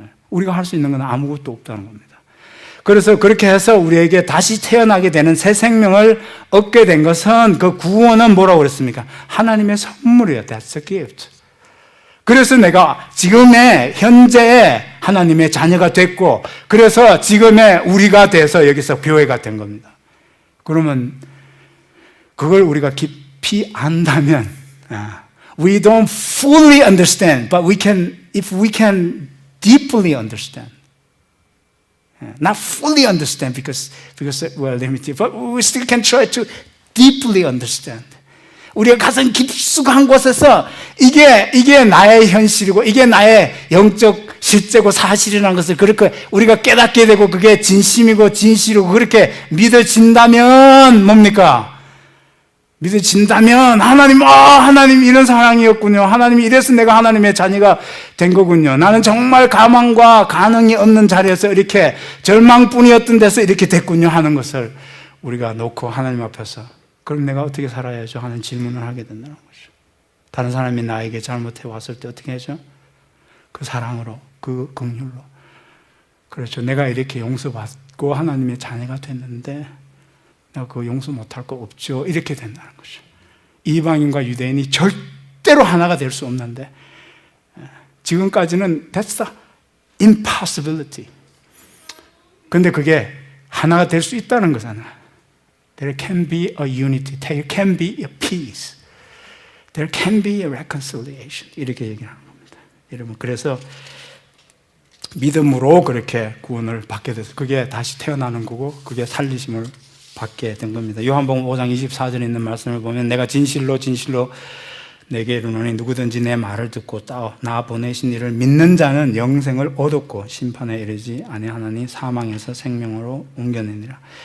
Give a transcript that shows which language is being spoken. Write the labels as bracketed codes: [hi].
[ko] 우리가 할 수 있는 건 아무것도 없다는 겁니다. 그래서 그렇게 해서 우리에게 다시 태어나게 되는 새 생명을 얻게 된 것은 그 구원은 뭐라고 그랬습니까? 하나님의 선물이에요. [en] That's a gift. [ko] 그래서 내가 지금의 현재의 하나님의 자녀가 됐고 그래서 지금의 우리가 돼서 여기서 교회가 된 겁니다. 그러면 그걸 우리가 깊이 안다면 [en] we don't fully understand, but if we can deeply understand. Not fully understand because we're limited, but we still can try to deeply understand. [ko] 우리가 가장 깊숙한 곳에서 이게 나의 현실이고 이게 나의 영적 실제고 사실이라는 것을 그렇게 우리가 깨닫게 되고 그게 진심이고 진실이고 그렇게 믿어진다면 뭡니까? 믿어진다면 하나님 이런 상황이었군요. 하나님이 이래서 내가 하나님의 자녀가 된 거군요. 나는 정말 가망과 가능이 없는 자리에서 이렇게 절망뿐이었던 데서 이렇게 됐군요 하는 것을 우리가 놓고 하나님 앞에서 그럼 내가 어떻게 살아야죠? 하는 질문을 하게 된다는 거죠. 다른 사람이 나에게 잘못해 왔을 때 어떻게 하죠? 그 사랑으로, 그 긍휼로. 그렇죠. 내가 이렇게 용서받고 하나님의 자녀가 됐는데 내가 그거 용서 못할 거 없죠. 이렇게 된다는 거죠. 이방인과 유대인이 절대로 하나가 될 수 없는데 지금까지는 [en] that's the impossibility. [ko] 근데 그게 하나가 될 수 있다는 거잖아요. [en] There can be a unity. There can be a peace. There can be a reconciliation. [ko] 이렇게 얘기하는 겁니다. 여러분, 그래서 믿음으로 그렇게 구원을 받게 돼서 그게 다시 태어나는 거고 그게 살리심을 받게 된 겁니다. 요한복음 5장 24절에 있는 말씀을 보면 내가 진실로 내게 이르노니 누구든지 내 말을 듣고 나 보내신 이를 믿는 자는 영생을 얻었고 심판에 이르지 아니하나니 사망에서 생명으로 옮겨내니라.